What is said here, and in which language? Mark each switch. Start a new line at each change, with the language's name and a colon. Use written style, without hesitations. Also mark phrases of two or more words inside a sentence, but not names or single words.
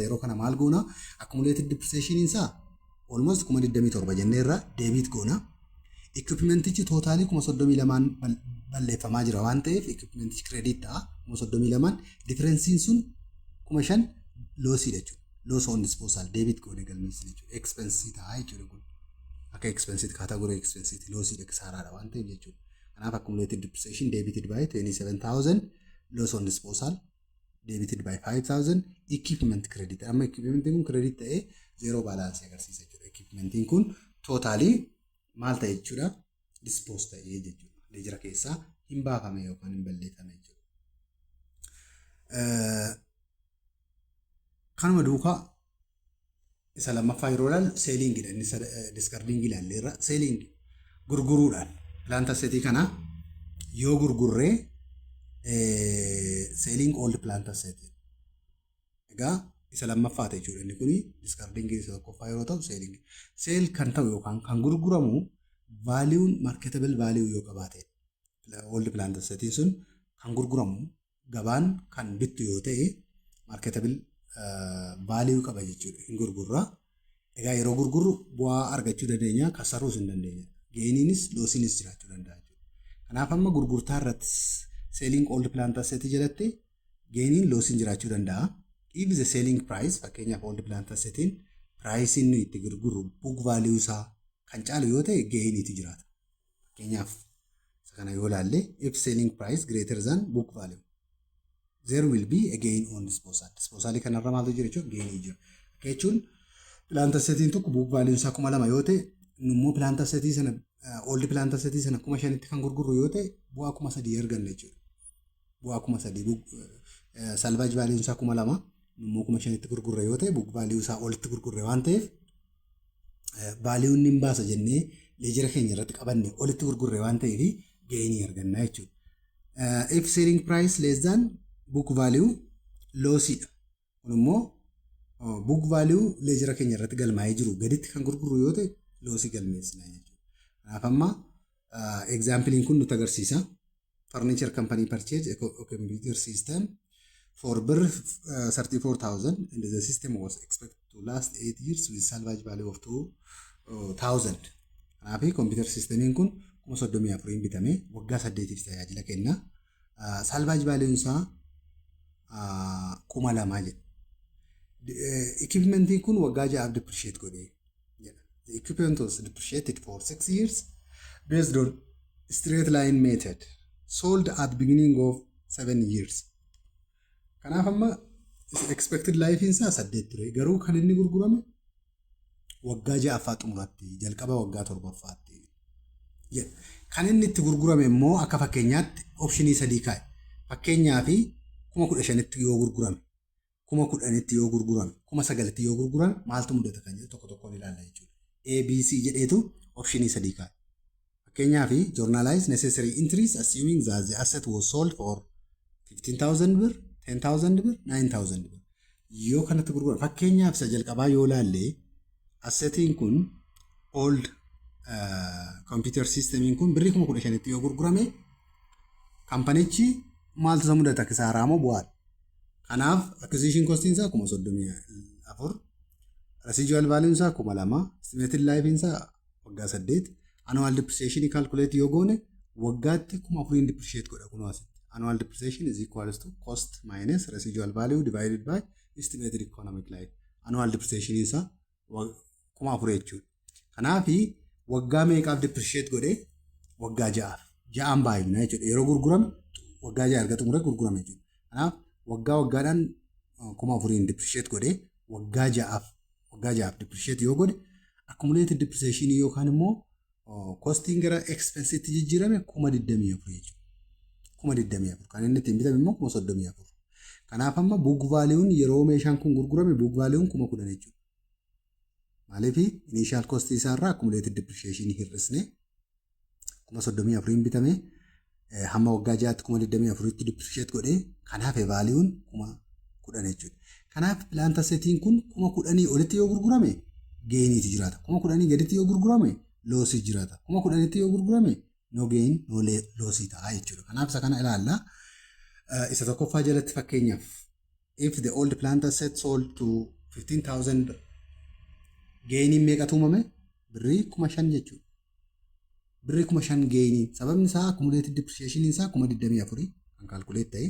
Oromo: Yeroo kana maal goona?
English: Accumulated depreciation
Oromo: isaa almost 27,000 jennee irraa deebit goona. Equipmentichi tootaalii 32,000 balleeffamaa jira waan ta'eef equipmentichi credit ta'a 32,000 differensiin sun 5,000 loosii jechuudha.
English: Loss on disposal debit
Oromo: goone galmeessine jechuudha. Expense ta'a jechuudha kun. Akka
English: expense category expense
Oromo: loosii dhaqsaaraadha waan ta'eef jechuudha.
English: Kanaaf accumulated depreciation debited by 27,000 loss on disposal debited by 5,000 equipment credit.
Oromo: Amma equipmentiin kun credit ta'ee zero balance agarsiisa jechuudha. Equipmentiin kun tootaalii maal ta'e jechuudha? Dispose ta'ee jechuudha. Leejira keessaa hin baafame yookaan hin balleeffame jechuudha. Kanuma duukaa isa lammaffaa yeroo ilaallu seelingidha. Inni discarding ilaalleerra seeling gurguruudhaan
English: plant assetii
Oromo: kana yoo gurgurree
English: seeling old plant asset.
Oromo: Egaa isa lammaffaa ta'e jechuudha. Inni kuni discarding isa tokkoffaa yeroo ta'u seeling. Seel kan ta'u yookaan kan gurguramu
English: value marketable value
Oromo: yoo qabaate
English: old plant assetiin
Oromo: sun kan gurguramu gabaan kan bittu yoo ta'e
English: marketable value
Oromo: qaba jechuudha. Hin gurgurra. Egaa yeroo gurgurru bu'aa argachuu dandeenya, kasaruus hin dandeenya. Geeniinis loosiinis jiraachuu danda'a jechuudha. Kanaaf amma gurgurtaa irratti
English: selling old plant asset
Oromo: jalatti geeniin loosiin jiraachuu danda'a.
English: If the selling price
Oromo: fakkeenyaaf
English: old plant assetiin
Oromo: price inni itti gurgurru
English: book value
Oromo: isaa kan caalu yoo ta'e geeniitu jiraata. Fakkeenyaaf isa kana yoo ilaalle
English: if selling price greater than book value there will be a gain on disposal.
Oromo: Disposal kanarra maaltu jira jechuudha? Geenii jira. Jechuun
English: plant assetiin
Oromo: tokko
English: book value
Oromo: isaa 2,000 yoo ta'e immoo
English: plant assetii
Oromo: sana
English: old plant assetii
Oromo: sana 5,000tti kan gurgurru yoo ta'e bu'aa 3,000 arganna jechuudha. Bu'aa 3,000
English: salvage value
Oromo: isaa 2,000 immoo 5,000tti gurgurre yoo ta'e
English: book value
Oromo: isaa olitti gurgurre waan ta'eef value inni baasa jennee leejira keenya irratti qabanne olitti gurgurre waan ta'eef geenii argannaa jechuudha.
English: If selling price less than book value loosiidha.
Oromo: Kun immoo
English: book value
Oromo: leejira keenya irratti galmaa'ee jiru gaditti kan gurguru yoo ta'e loosii galmeessina jechuudha. Kanaaf amma example kun nutti agarsiisa.
English: Furniture company purchase a computer system for bir 34,000 and the system was expected to last 8 years with salvage value of 2,000.
Oromo: Kanaaf
English: computer system
Oromo: kun 34,000 bitame waggaa 8tiif tajaajila kenna.
English: Salvage value
Oromo: isaa 2,000 jedha. Equipment kun waggaa 6 depreciate godhe jedha.
English: The equipment was depreciated for 6 years based on straight line method. Sold at beginning of 7 years.
Oromo: Kanaaf amma
English: expected life
Oromo: isaa 8 ture. Garuu kan inni gurgurame waggaa 6ffaa xumuratti jalqaba waggaa 7ffaatti. Kan inni itti gurgurame immoo akka fakkeenyaatti optionii 3 kaa'e. Fakkeenyaaf 15,000tti yoo gurgurame, 10,000tti yoo gurgurame, 9,000tti yoo gurgurame maaltu mudata kan jedhu tokko tokkoon ilaalla jechuudha. ABC jedheetu optionii 3 kaa'e.
English: Fakkeenyaaf journalize necessary entries assuming that the asset was sold for 15,000 birr, 10,000 birr, 9,000 birr.
Oromo: Yoo kanatti gurgurame fakkeenyaaf isa jalqabaa yoo laalle assetiin kun
English: old computer systemiin
Oromo: kun birrii 15,000tti yoo gurgurame kaampanichi maaltu isa mudata kisaaraa moo bu'aadha. Kanaaf
English: acquisition costiin
Oromo: isaa 34,000,
English: residual value
Oromo: isaa 2,000,
English: estimated life
Oromo: isaa waggaa 8.
English: Annual depreciation calculate
Oromo: yoo goone waggaatti 4,000 depreciate godha kun asitti.
English: Annual depreciation is equals to cost minus residual value divided by estimated economic life. Annual depreciation
Oromo: isaa 4,000 jechuudha. Kanaaf waggaa meeqaaf depreciate godhe waggaa 6. 6 baay'ina jechuudha. Yeroo gurgurame waggaa 6 argatu muree gurgurame jechuudha. Kanaaf waggaadhaan 4,000 depreciate godhe waggaa 6 depreciate yoo godhe
English: accumulated depreciation
Oromo: yookaan immoo costing gara expensitti jijjiirame 24,000 jechuudha. 24,000 kan inni ittiin bitame immoo 34,000. Kanaaf amma
English: book value
Oromo: yeroo meeshaan kun gurgurame
English: book value
Oromo: 10,000 jechuudha. Maaliif
English: initial cost
Oromo: isaa irraa
English: accumulated depreciation
Oromo: hir'isne 34,000 bitame hamma waggaa 6tti 24,000tti depreciate godhe kanaaf value 10,000 jechuudha. Kanaaf
English: plant assetiin
Oromo: kun 10,000 olitti yoo gurgurame gainiitu jiraata. 10,000 gaditti yoo gurgurame loosii jiraata. 10,000tti yoo gurgurame
English: no gain no loosii
Oromo: ta'a jechuudha. Kanaaf isa kana ilaalla. Isa tokkoffaa jalatti fakkeenyaaf
English: if the old plant asset sold to 15,000
Oromo: gainiin meeqatu uumame? Birrii 5,000 jechuudha. Birrii 5,000 gainii. Sababni isaa
English: accumulated depreciation
Oromo: isaa 24,000 kan calculate ta'e.